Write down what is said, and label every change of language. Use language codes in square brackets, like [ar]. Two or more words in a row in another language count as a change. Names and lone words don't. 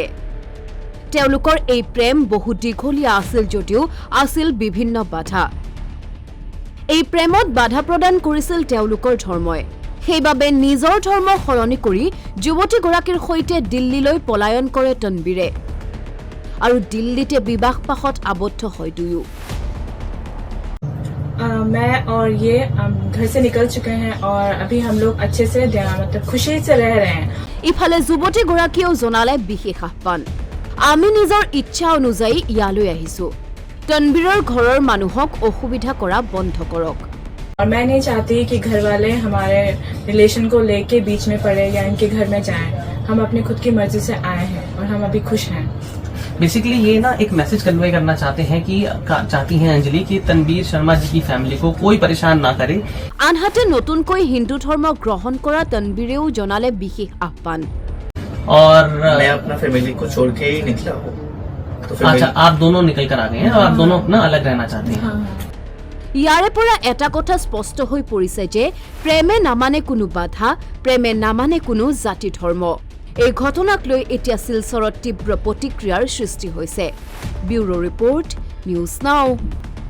[as] তেওঁলোকৰ এই প্ৰেম বহু দীঘলীয়া আছিল যদিও আছিল বিভিন্ন বাধা। এই প্ৰেমত বাধা প্ৰদান কৰিছিল তেওঁলোকৰ ধৰ্মই। সেইবাবে নিজৰ ধৰ্ম সলনি কৰি যুৱতীগৰাকীৰ সৈতে দিল্লীলৈ পলায়ন কৰে তানবীৰে আৰু দিল্লীতে বিবাহ পাশত আবদ্ধ হয় দুয়ো। [hi] मैं और ये घर से निकल चुके हैं और अभी हम लोग अच्छे से मतलब खुशी से रह रहे हैं। [as] ইফালে যুৱতীগৰাকীয়েও জনালে বিশেষ আহ্বান। আমি নিজৰ ইচ্ছা অনুযায়ী ইয়ালৈ আহিছো। তানবীৰৰ ঘৰৰ মানুহক অসুবিধা কৰা বন্ধ কৰক। [hi] और मैं नहीं चाहती कि घर वाले हमारे रिलेशन को लेके बीच में पड़े या इनके घर में जाएं। हम अपनी खुद की मर्जी से आए हैं और हम अभी खुश हैं। बेसिकली ये ना एक मैसेज कन्वे करना चाहते हैं कि चाहती हैं अंजलि कि तनवीर शर्मा जी की फैमिली को कोई परेशान ना करे। [as] আনহাতে নতুনকৈ হিন্দু ধৰ্ম গ্ৰহণ কৰা তানবীৰেও জনালে বিশেষ আহ্বান। [hi] और मैं अपना फैमिली को छोड़ के ही निकला हूँ। तो अच्छा, आप दोनों निकल कर आ गए हैं और आप दोनों अपना अलग रहना चाहते हैं। [as] ইয়াৰে পৰা এটা কথা স্পষ্ট হৈ পৰিছে যে প্ৰেমে নামানে কোনো বাধা, প্ৰেমে নামানে কোনো জাতি ধৰ্ম। এই ঘটনাক লৈ এতিয়া শিলচৰত তীব্ৰ প্ৰতিক্ৰিয়াৰ সৃষ্টি হৈছে। ব্যুৰো ৰিপৰ্ট, নিউজ নাও।